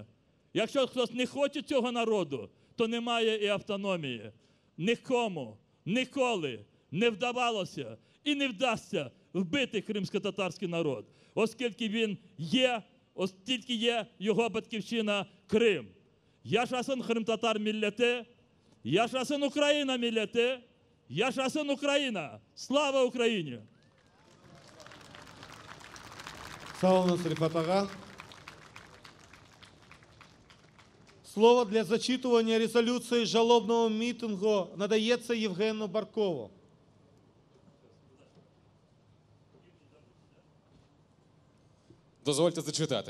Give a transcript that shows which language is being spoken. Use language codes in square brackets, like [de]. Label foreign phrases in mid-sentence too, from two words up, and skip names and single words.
[uk] Якщо хтось не хоче цього народу, то немає і автономії. Нікому ніколи не вдавалося і не вдасться вбити кримсько-татарський народ, оскільки він є, оскільки є його батьківщина Крим. [crh] Yaşasın Kırım Tatar milleti, yaşasın Ukrayna milleti, yaşasın Ukrayna. [uk] Слава Україні! Сау Насир Фатага. Слово для зачитування резолюції жалобного мітингу надається Євгену Баркову. Дозвольте зачитати.